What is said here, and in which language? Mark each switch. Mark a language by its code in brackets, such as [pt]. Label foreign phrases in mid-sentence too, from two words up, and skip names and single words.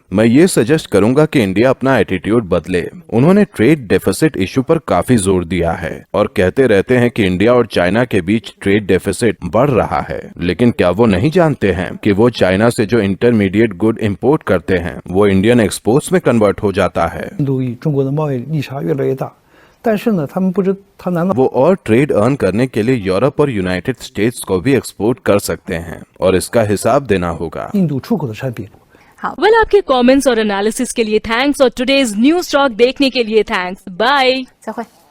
[hi] मैं ये सजेस्ट करूंगा कि इंडिया अपना एटीट्यूड बदले। उन्होंने [en] trade deficit issue [hi] पर काफी जोर दिया है और कहते रहते हैं कि इंडिया और चाइना के बीच [en] trade deficit [hi] बढ़ रहा है, लेकिन क्या वो नहीं जानते हैं कि वो चाइना से जो [en] intermediate good import [hi] करते हैं वो [en] Indian exports [hi] में कन्वर्ट हो जाता है। [zh] 印度与中国的贸易逆差越来越大，但是呢，他们不知他难道 [hi] वो और [en] trade earn [hi] करने के लिए यूरोप और यूनाइटेड स्टेट्स को भी एक्सपोर्ट कर सकते हैं और इसका हिसाब देना होगा। [zh] 印度出口的产品 [hi] वेल आपके कमेंट्स और एनालिसिस के लिए थैंक्स और [en] today's News Talk [hi] देखने के लिए थैंक्स। बाय। [zh] 再会。